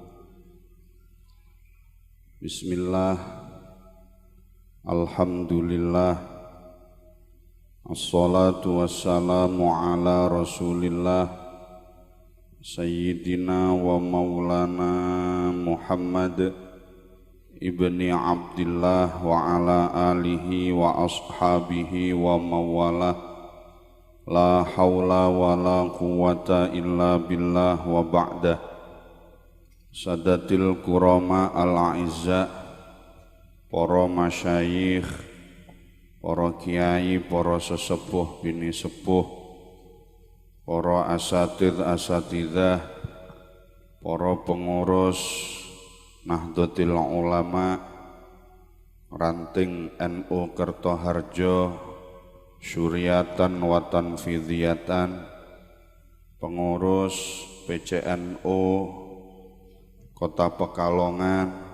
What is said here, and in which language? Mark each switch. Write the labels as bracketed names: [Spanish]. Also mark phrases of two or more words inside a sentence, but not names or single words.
[Arabic] بسم الله، الحمد لله، والصلاة والسلام على رسول الله، سيدنا ومولانا محمد بن عبد الله وعلى آله وأصحابه ومن والاه. لا حول ولا قوة إلا بالله وبعد. السادة الكرماء الأعزاء, para masyayikh, para [Indonesian] kiai, para sesepuh bini sepuh, para asatidzah, para pengurus Nahdlatul Ulama Ranting NU Kertoharjo, Syuriatan Watan Fidhiyatan, pengurus PCNU Kota Pekalongan,